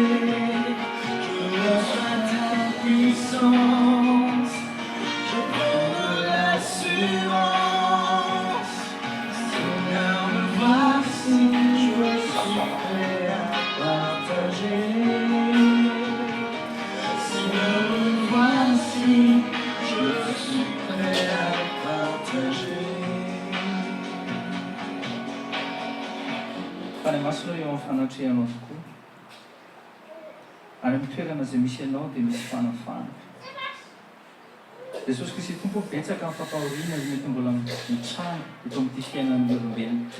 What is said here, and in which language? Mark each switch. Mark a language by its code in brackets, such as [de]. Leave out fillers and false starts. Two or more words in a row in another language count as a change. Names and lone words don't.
[fr] Je reçois ta puissance, je prends de l'assurance. Seigneur, me voici, je suis prêt à partager. Seigneur, me voici, je suis prêt à partager. [mg] Fany masonao eo amin'ny fanatrehanao tokoa. Any amin'ny toerana izay misy ianao dia misy fanafana. Jesosy Kristy tompo betsaka amin'ny fampahoriana izy mety mbola mitranga eto amin'ity fiainan'ny olombelona ity.